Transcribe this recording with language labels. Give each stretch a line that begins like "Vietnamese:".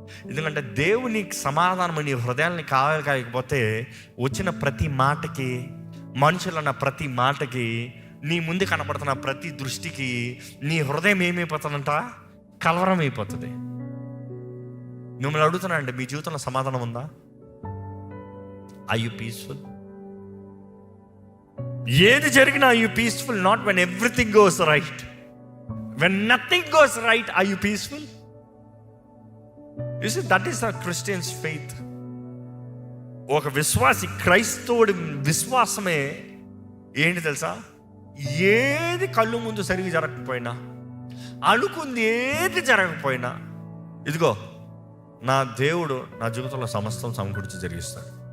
Telugu: ఎందుకంటే దేవుని సమాధానం నీ హృదయాన్ని కావాలి కాకపోతే, వచ్చిన ప్రతి మాటకి, మనుషులన్న ప్రతి మాటకి, నీ ముందు కనపడుతున్న ప్రతి దృష్టికి నీ హృదయం ఏమైపోతుందంట? కలవరం అయిపోతుంది. మిమ్మల్ని అడుగుతున్నా అండి, మీ జీవితంలో సమాధానం ఉందా?
English: Are you peaceful?
Telugu: ఏది జరిగినా
English: Are you peaceful? Not when everything goes right. When nothing goes right, are you peaceful? You see, that is a Christian's faith.
Telugu: ఒక విశ్వాసి, క్రైస్తవుడి విశ్వాసమే ఏంటి తెలుసా? ఏది కళ్ళు ముందు సరిగ్గా జరగకపోయినా, అనుకుంది ఏది జరగకపోయినా, ఇదిగో నా దేవుడు నా జీవితంలో సమస్తం సమకూర్చి జరిగిస్తాడు.